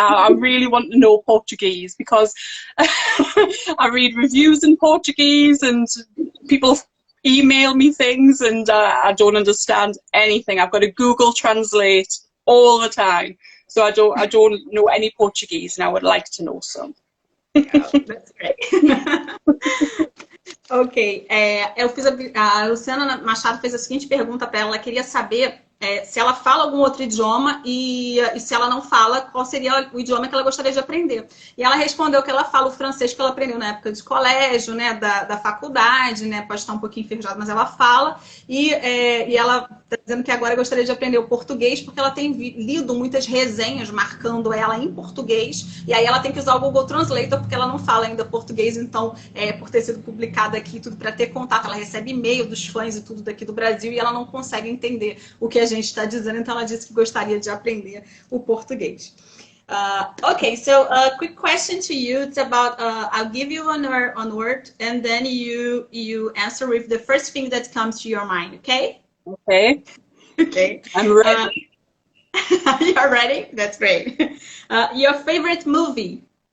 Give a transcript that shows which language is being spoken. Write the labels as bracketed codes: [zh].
[en] I really want to know Portuguese because I read reviews in Portuguese and people email me things and I don't understand anything. I've got to Google Translate all the time. So I don't know any Portuguese and I would like to know some. Oh, that's great. [pt] Ok, a Luciana Machado fez a seguinte pergunta para ela, ela queria saber se ela fala algum outro idioma e se ela não fala, qual seria o idioma que ela gostaria de aprender. E ela respondeu que ela fala o francês que ela aprendeu na época de colégio, né, da faculdade, né, pode estar um pouquinho enferrujada, mas ela fala. E ela está dizendo que agora gostaria de aprender o português, porque ela tem lido muitas resenhas marcando ela em português, e aí ela tem que usar o Google Translator, porque ela não fala ainda português, então, por ter sido publicada aqui, tudo para ter contato, ela recebe e-mail dos fãs e tudo daqui do Brasil, e ela não consegue entender o que a gente está dizendo, então ela disse que gostaria de aprender o português. [en] Okay, so a quick question to you. It's about, I'll give you one word, and then you answer with the first thing that comes to your mind, okay? Okay. Okay. I'm ready. You're ready? That's great. Your favorite movie?